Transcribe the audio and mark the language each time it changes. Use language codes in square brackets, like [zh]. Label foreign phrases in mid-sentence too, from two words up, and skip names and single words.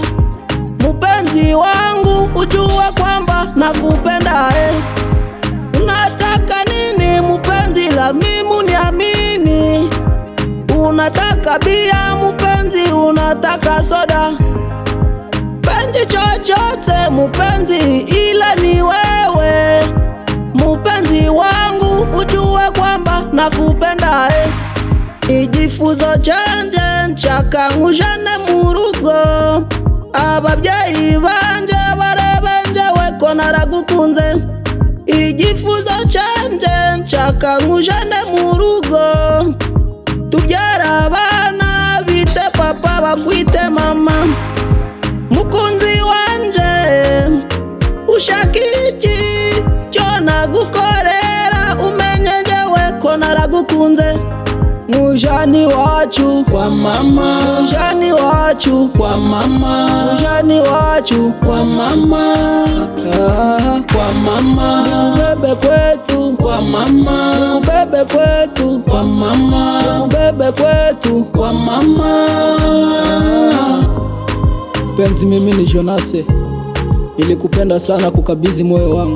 [sw] Mupenzi wangu ujue kwamba nakupenda Unataka nini mupenzi, la mimi niamini. Unataka bia mupenzi, unataka soda, penzi chochote mupenzi, ila ni wewe. Mupenzi wangu ujue kwamba nakupenda [rn] Igifuzo canje nshakangujane murugo, ababyeyi banje barabenje weko naragukunze. Igifuzo canje nshakangujane murugo, tubyara abana bite papa bakwite mama. Mukunzi wanje ushaka iki cyo nagukorera, umenye jewe ko naragukunze. [sw] Mujani wacu kwa mama, mujani wacu kwa mama, mujani wacu kwa mama, kwa mama. Nikubebe kwetu kwa mama, nikubebe kwetu kwa mama, nikubebe kwetu kwa mama. Penzi, mimi ni Jonase, nilikupenda sana kukabidhi moyo wangu.